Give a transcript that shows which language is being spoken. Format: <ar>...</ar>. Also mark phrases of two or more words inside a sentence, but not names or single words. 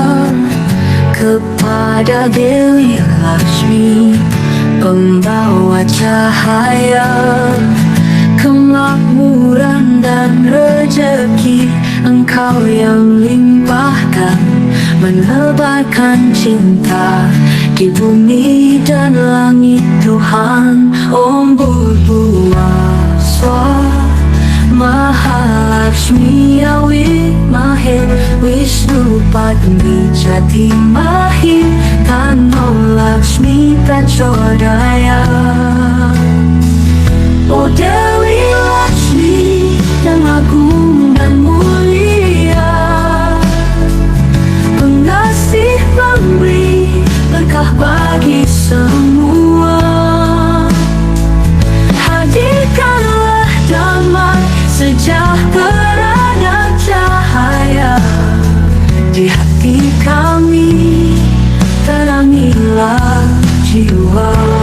<id>kepada Dewi Lakshmi, pembawa cahaya, kemakmuran dan rezeki. Engkau yang limpahkan, menebarkan cinta di bumi dan langit Tuhan.</id> <sa>Om Bhurbuva Mahalakshmi Wimahe Wishnupatni Jatimahi Tanno Lakshmi Prachodaya.</sa> <id>Oh Dewi Lakshmi yang agung dan mulia, pengasih pemberi berkah bagi semua. Hadirkanlah damai, sejahtera dan cahaya di hati kami, terangilah jiwa.</id>